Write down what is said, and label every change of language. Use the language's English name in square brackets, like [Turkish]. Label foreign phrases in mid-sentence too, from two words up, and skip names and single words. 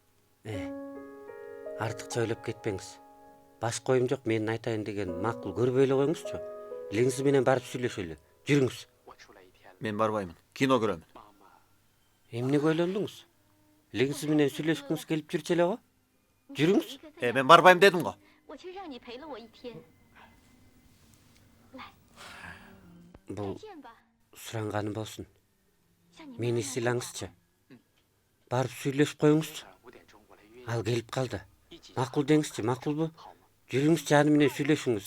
[Kyrgyz] Артыкча ойлоп кетпеңиз. Башка оюм жок, менин айтайын деген макул көрбөй эле коюңузчу. Линза менен барып сүйлөшөлү. Жүрүңүз. Мен барбаймын. Кино көрөмүн. Эмнеге ойлондуңуз? Линза менен сүйлөшкүңүз келип жүрчү эле го. Жүрүңүз. Мен барбайм дедим го. [Chinese] 我却让你陪了我一天。 [Kyrgyz] Бул суранганым болсун. Мени сыйлаңызчы. Барып сүйлөшүп коюңузчу. Ал келип калды. Макул деңизчи, макулбу? Жүрүңүзчү, аны менен сүйлөшүңүз.